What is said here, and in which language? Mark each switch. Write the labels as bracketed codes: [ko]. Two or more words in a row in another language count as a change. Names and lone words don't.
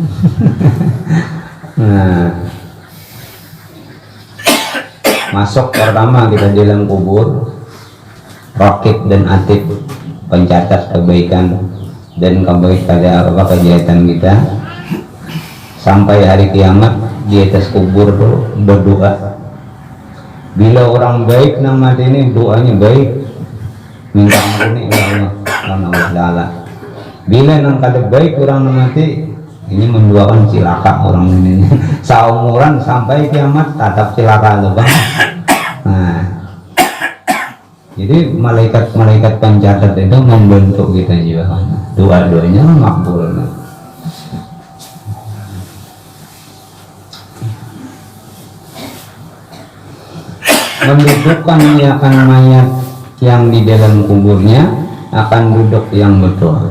[id] Nah, masuk pertama kita dalam kubur, rakib dan atid pencatat kebaikan dan kejahatan kita sampai hari kiamat. Di atas kubur tuh berdoa. Bila orang baik nama ini doanya baik, minta ampun ya Allah Ta'ala. [bjn] Bila nang kada baik orang mati ini mendoakan cilaka orang ini saumuran sampai kiamat tatap cilaka loh bang. [id] Nah, jadi malaikat pencatat itu membentuk kita juga, doa-doanya makbul. Mendudukkan akan mayat yang di dalam kuburnya akan duduk yang betul.